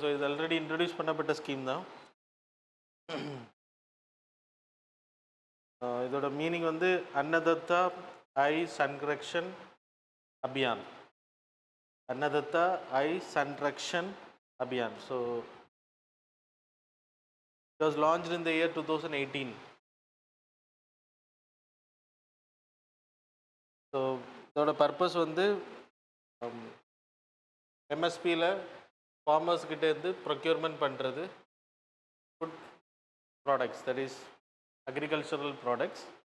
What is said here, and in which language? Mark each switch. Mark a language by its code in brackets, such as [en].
[ta] So இது already introduce பண்ணப்பட்ட scheme தான். இதோட மீனிங் வந்து அன்னதத்தா ஐ சன்ரக்ஷன் அபியான். அன்னதத்தா ஐ Sanrakshan Abhiyan. [en] So it was launched in the year 2018. [ta] So இதோட பர்பஸ் வந்து எம்எஸ்பியில் ஃபார்மர்ஸ்கிட்டேருந்து ப்ரொக்யூர்மெண்ட் பண்ணுறது food products, that is agricultural products.